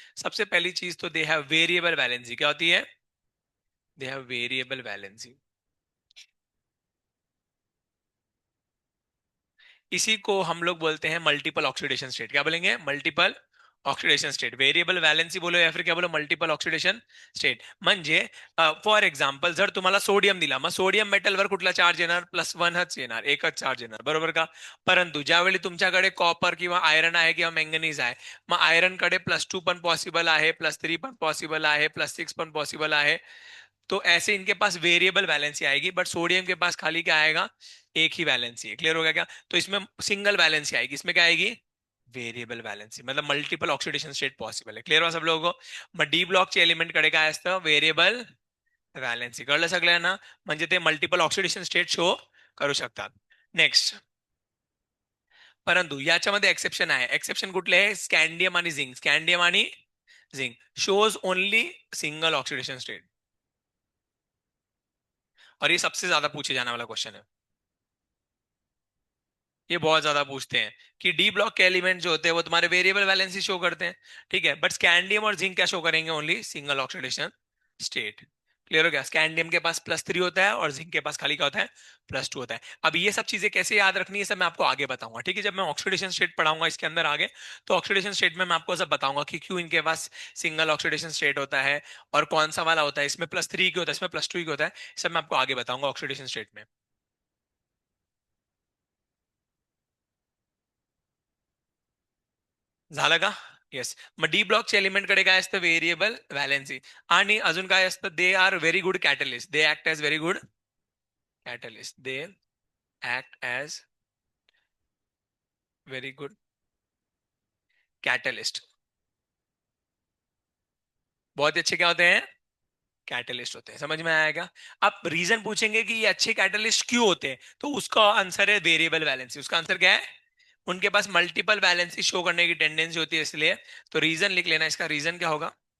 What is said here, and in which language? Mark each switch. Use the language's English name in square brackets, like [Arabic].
[Hindi] सबसे पहली चीज तो [English] They have variable valency. [Hindi] क्या होती है? [English] They have variable valency. [Hindi] इसी को हम लोग बोलते हैं मल्टीपल ऑक्सीडेशन स्टेट। क्या बोलेंगे? Multiple oxidation state. व्हेरिएबल वॅलन्सी बोलो या फिर क्या बोलो? Multiple oxidation state. [Marathi] म्हणजे [English] for example [Marathi] जर तुम्हाला सोडियम दिला, मग सोडियम मेटलवर कुठला चार्ज येणार? +1च येणार, एकच चार्ज येणार, बरोबर का? परंतु ज्यावेळी तुमच्याकडे कॉपर किंवा आयरन आहे किंवा मँगनीज आहे, मग आयरन कडे +2 पण पॉसिबल आहे, +3 पण पॉसिबल आहे, +6 पण पॉसिबल आहे। [Hindi] तो ऐसे इनके पास वेरिएबल वैलेंसी आएगी, बट सोडियम के पास खाली क्या आएगा? एक ही वैलेंसी है। क्लियर हो गया क्या? तो इसमें सिंगल वैलेंसी आएगी, इसमें क्या आएगी? वेरिएबल वैलेंसी, मतलब मल्टिपल ऑक्सिडेशन स्टेट पॉसिबल है। क्लियर हुआ सब लोगों को? [Marathi] मग डी ब्लॉकचे एलिमेंट कडे काय असतं? व्हेरिएबल वॅलेन्सी। कळलं सगळ्यांना? म्हणजे ते मल्टिपल ऑक्सिडेशन स्टेट शो करू शकतात। नेक्स्ट, परंतु याच्यामध्ये एक्सेप्शन आहे। एक्सेप्शन कुठले आहे? [English] Scandium आणि zinc. Scandium आणि zinc shows only single oxidation state. [Hindi] और ये सबसे ज्यादा पूछे जाने वाला क्वेश्चन है। ये बहुत ज्यादा पूछते हैं कि डी ब्लॉक के एलिमेंट जो होते हैं वो तुम्हारे वेरिएबल वैलेंसी शो करते हैं, ठीक है, बट स्कैंडियम और जिंक क्या शो करेंगे? [English] Only single oxidation state. [Hindi] Clear हो गया? स्कैंडियम के पास +3 होता है और जिंक के पास खाली क्या होता है? +2 होता है। अब ये सब चीजें कैसे याद रखनी है सब मैं आपको आगे बताऊंगा, ठीक है? जब मैं ऑक्सीडेशन स्टेट पढ़ाऊंगा इसके अंदर आगे, तो ऑक्सीडेशन स्टेट में मैं आपको सब बताऊंगा कि क्यों इनके पास सिंगल ऑक्सीडेशन स्टेट होता है और कौन सा वाला होता है, इसमें +3 की होता है, इसमें +2 की होता है। सब मैं आपको आगे बताऊंगा ऑक्सीडेशन स्टेट में। [Marathi] झालं का? येस। मग डी ब्लॉकचे एलिमेंट कडे काय असतं? Variable valency. आणि अजून काय असतं? [English] They are very good catalyst, they act as very good catalyst, they act as very good catalyst. [Hindi] बहुत ही अच्छे क्या होते हैं? कैटलिस्ट होते हैं। समझ में आएगा? अब रीजन पूछेंगे कि ये अच्छे कैटलिस्ट क्यों होते हैं, तो उसका आंसर है वेरिएबल वैलेंसी। उसका आंसर क्या है? उनके पास मल्टीपल वैलेंसी शो करने की टेंडेंसी होती है, इसलिए। तो रीजन लिख लेना, इसका रीजन क्या होगा?